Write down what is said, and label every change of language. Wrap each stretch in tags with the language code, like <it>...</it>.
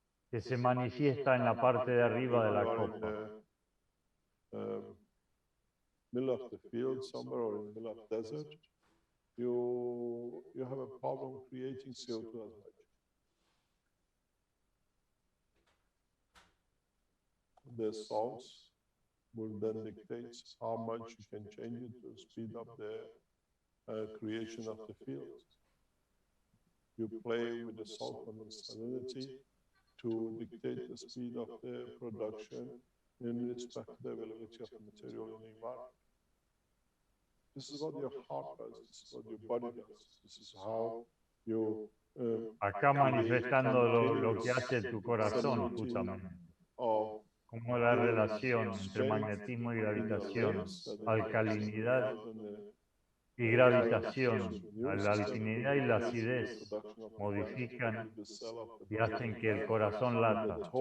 <es>Que se manifiesta en la parte de arriba de la copa.</es> <en>Middle of the field somewhere or in the middle of desert, you have a problem creating CO2 as much. The salts will then dictate how much you can change it to speed up the creation of the field. You play with the salt and the salinity to dictate the speed of the production in respect to the availability of the material in the environment. This is what your heart does, this is what your body does, this is how you...</en> <es>Acá manifestando lo que hace tu corazón, justamente. Como la relación entre magnetismo y gravitación, alcalinidad y gravitación, la alcalinidad y la acidez modifican y hacen que el corazón lata.</es>